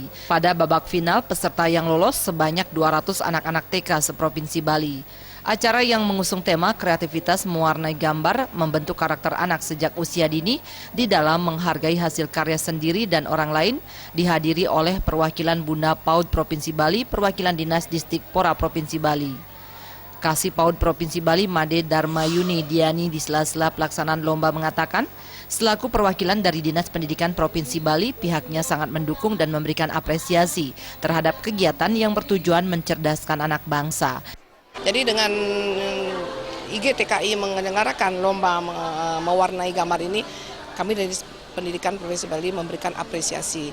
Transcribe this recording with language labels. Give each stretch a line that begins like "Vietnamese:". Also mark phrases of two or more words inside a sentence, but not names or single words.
Indonesian: Pada babak final, peserta yang lolos sebanyak 200 anak-anak TK se-Provinsi Bali. Acara yang mengusung tema kreativitas mewarnai gambar membentuk karakter anak sejak usia dini di dalam menghargai hasil karya sendiri dan orang lain, dihadiri oleh perwakilan Bunda PAUD Provinsi Bali, perwakilan Dinas Distrik Pora Provinsi Bali. Kasih PAUD Provinsi Bali Made Darmayuni Diani di sela-sela pelaksanaan lomba mengatakan, selaku perwakilan dari Dinas Pendidikan Provinsi Bali, pihaknya sangat mendukung dan memberikan apresiasi terhadap kegiatan yang bertujuan mencerdaskan anak bangsa. Jadi dengan IGTKI menyelenggarakan lomba mewarnai gambar ini, kami dari Pendidikan Provinsi Bali memberikan apresiasi.